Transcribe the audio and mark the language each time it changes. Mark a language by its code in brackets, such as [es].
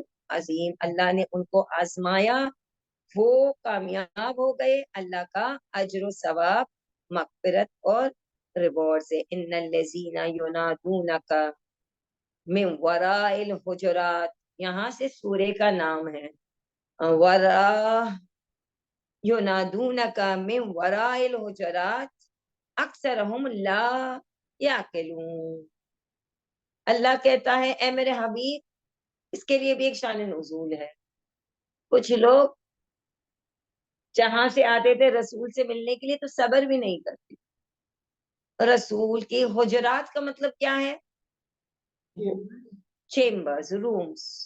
[ur] عظیم، اللہ نے ان کو آزمایا، وہ کامیاب ہو گئے، اللہ کا اجر و ثواب، مغفرت اور ریوارڈ سے. [ar] ان الذین ینادونک من وراء الحجرات، [ur] یہاں سے سورے کا نام ہے. [ar] وراء ینادونک من وراء الحجرات اکثرهم لا یعقلون. [ur] اللہ کہتا ہے اے میرے حبیب، اس کے لیے بھی ایک شان نزول ہے. کچھ لوگ جہاں سے آتے تھے رسول سے ملنے کے لیے تو صبر بھی نہیں کرتے. رسول کی حجرات کا مطلب کیا ہے؟ Chambers, rooms.